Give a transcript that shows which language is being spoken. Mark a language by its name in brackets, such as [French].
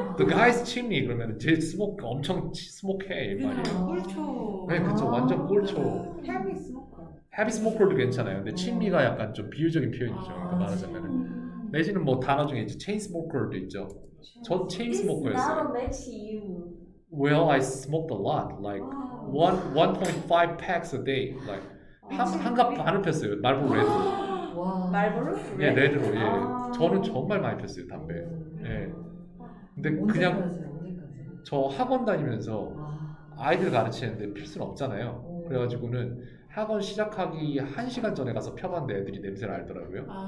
[English] The guy's chimney [Korean] 그러면 제 스모크 엄청 스모크해 이 말이에요. 꼴초. 네, 그쵸. 완전 꼴초. [English] Heavy smoker. [Korean] 헤비 스모커도 괜찮아요. 근데 chimney가 약간 좀 비유적인 표현이죠. 그러니까 말하자면은. 내지는 뭐 단어 중에 이제 체인 스모커도 있죠. 전 체인 [English] It's not a [Korean] 스모커였어요. [English] match you. Well, I smoked a lot, like 1.5 packs a day, like [Korean] 한갑 반을 폈어요. 말보로 레드. 와. 말보로? 예, 레드로. 예. 아. 저는 정말 많이 폈어요 담배. 예. 근데 그냥 언제까지? 저 학원 다니면서 아. 아이들 가르치는데 필 수는 없잖아요. 그래가지고는 학원 시작하기 1시간 전에 가서 펴봤는데 애들이 냄새를 알더라고요.